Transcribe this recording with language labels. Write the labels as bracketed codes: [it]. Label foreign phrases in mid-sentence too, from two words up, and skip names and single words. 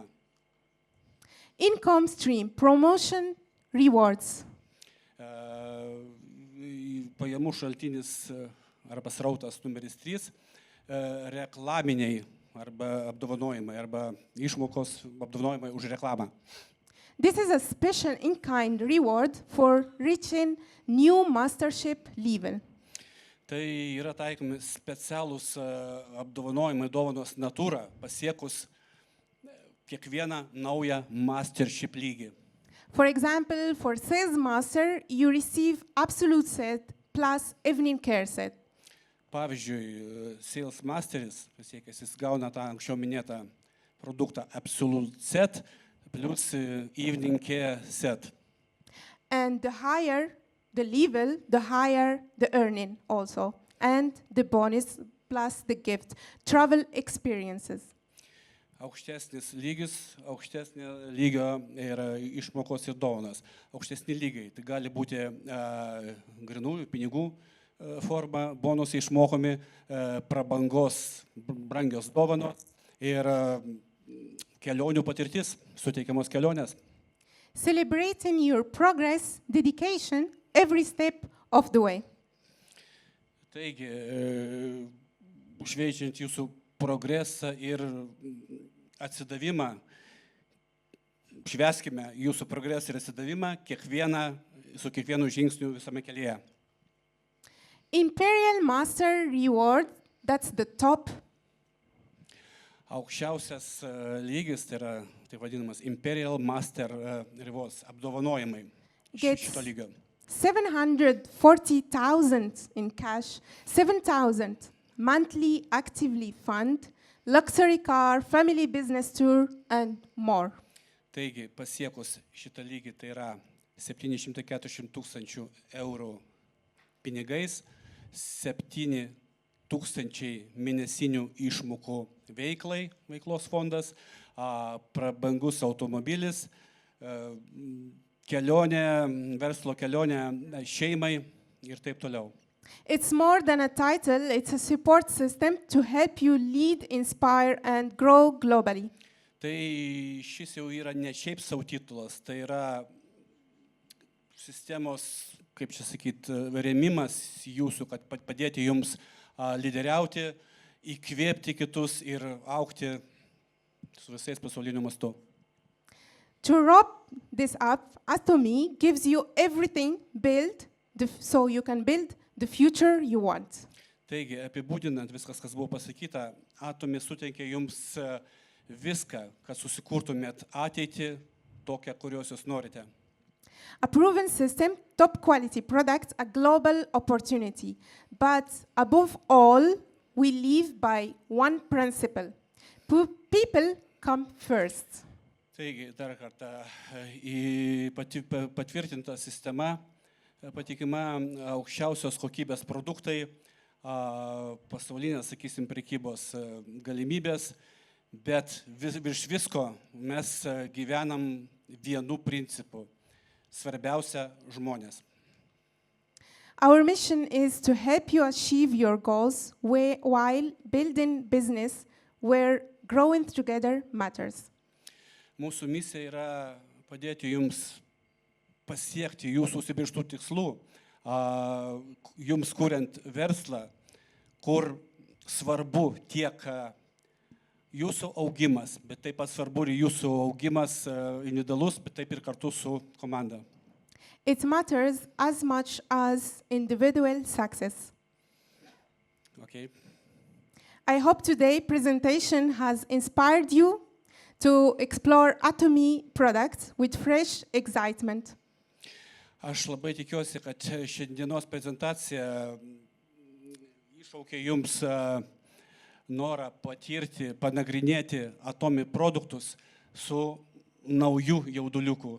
[en] Income stream, promotion, rewards. [lt] Pajamų šaltinis arba srautas numeris 3, reklaminiai arba apdovanojimai, arba išmokos apdovanojimai už reklamą. [en] This is a special in-kind reward for reaching new mastership level. [lt] Tai yra taikomi specialūs apdovanojimai, dovanos natūra, pasiekus kiekvieną naują mastership lygį. [en] For example, for sales master, you receive absolute set plus evening care set. [lt] Pavyzdžiui, sales masteris, pasiekęs, jis gauna tą anksčiau minėtą produktą [en] absolute set plus evening care set. And the higher the level, the higher the earning also. And the bonus plus the gift. Travel experiences. [lt] Aukštesnis lygis, aukštesnio lygio yra išmokos ir dovanos. Aukštesni lygiai, tai gali būti grynųjų pinigų forma, bonusai išmokomi, prabangos, brangios dovanos ir kelionių patirtis, suteikiamos kelionės. [en] Celebrating your progress, dedication, every step of the way. [lt] Taigi, šveičiant jūsų progresą ir atsidavimą, švęskime jūsų progresą ir atsidavimą su kiekvienu žingsniu visame kelyje. [en] Imperial Master Reward, that's the top. [lt] Aukščiausias lygis, tai yra taip vadinamas Imperial Master Rewards, apdovanojimai šito lygio. [en] 740,000 in cash, 7,000 monthly actively fund, luxury car, family business tour, and more. [lt] Taigi, pasiekus šitą lygį, tai yra 740,000 eurų pinigais, 7,000 mėnesinių išmokų veiklos fondas, prabangus automobilis, kelionė, verslo kelionė šeimai ir taip toliau. [en] It's more than a title, it's a support system to help you lead, inspire, and grow globally. [lt] Tai šis jau yra ne šiaip savo titulas, tai yra sistemos, kaip čia sakyt, rėmimas jūsų, kad padėti jums lyderiauti, įkvėpti kitus ir augti su visais pasauliniu mastu. [en] To wrap this up, Atomy gives you everything built so you can build the future you want. [lt] Taigi, apibūdinant viskas, kas buvo pasakyta, Atomy suteikia jums viską, kad susikurtumėt ateitį tokią, kurios jūs norite. [en] A proven system, top quality products, a global opportunity. But above all, we live by one principle. People come first. [lt] Taigi, dar kartą patvirtinta sistema, patikima aukščiausios kokybės produktai, pasaulinės, sakysim, prekybos galimybės, bet virš visko mes gyvenam vienu principu. Svarbiausia žmonės. [en] Our mission is to help you achieve your goals while building business where growing together matters. [lt] Mūsų misija yra padėti jums pasiekti jūsų užsibrėžtų tikslų, jums kuriant verslą, kur svarbu tiek jūsų augimas, bet taip pat svarbu ir jūsų augimas individualus, bet taip ir kartu su komanda. [en] It matters as much as individual success. Okay. I hope today's presentation has inspired you to explore Atomy products with fresh excitement. [lt] Aš labai tikiuosi, kad šiandienos prezentacija iššaukė jums norą patirti, panagrinėti Atomy produktus su nauju jauduliuku.